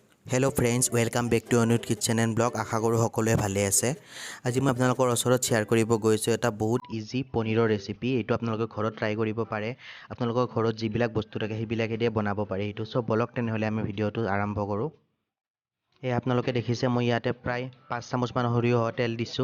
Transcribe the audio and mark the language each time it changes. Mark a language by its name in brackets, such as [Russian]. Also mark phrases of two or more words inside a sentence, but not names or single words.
[English] hello friends welcome back to anyutkitchen and vlog [Hindi] आशा करूँ [Assamese] সকলোৱে ভালে আছে। আজি মই আপোনালোকৰ ওচৰত শেয়াৰ কৰিব গৈছোঁ এটা বহুত ইজি পনীৰৰ ৰেচিপি। এইটো আপোনালোকে ঘৰত ট্ৰাই কৰিব পাৰে। আপোনালোকৰ ঘৰত যিবিলাক বস্তু থাকে সেইবিলাকে দিয়ে বনাব পাৰে। এইটো সব বলক তেনেহ'লে আমি ভিডিঅ'টো আৰম্ভ কৰোঁ। এই আপোনালোকে দেখিছে মই ইয়াতে প্ৰায় 5 চামুচ মান সৰিয়হ তেল দিছোঁ।